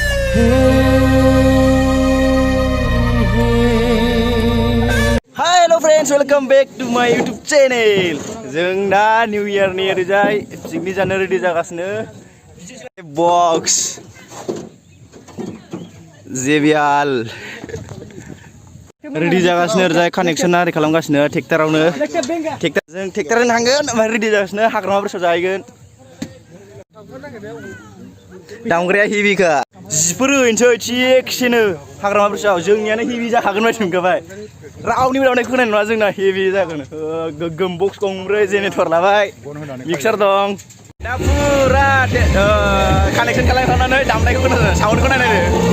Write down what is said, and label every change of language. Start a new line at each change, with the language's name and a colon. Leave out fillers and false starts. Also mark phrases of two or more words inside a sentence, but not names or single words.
English: Hello friends, welcome back to my YouTube channel.
Bodo: Jwng da New Year ni orijay picnic jano ready jagasino. Box JBL ready jagasino orijay connection ari खालामगासिनो ट्रेक्टरावनो जों ट्रेक्टरजों थांगोन ओमफ्राय ready जागासिनो हाग्रामाफोर जाहैगोन दामग्राया हेभिखा जिफोर होनोसै थिगसेनो हाग्रामाफोराव जोंनियानो हेभि जाखागोन बायदि मोनखाबाय रावनिबो दामनाय खोनानाय नङा जोंना हेभि जागोन गोगोम बक्स गंब्रै जेनेरेटर लाबाय मिक्सार दं दा पुरा कानेक्सन खालामखांनानै दामनायखौ खोनादों साउन्डखौ नायनायदो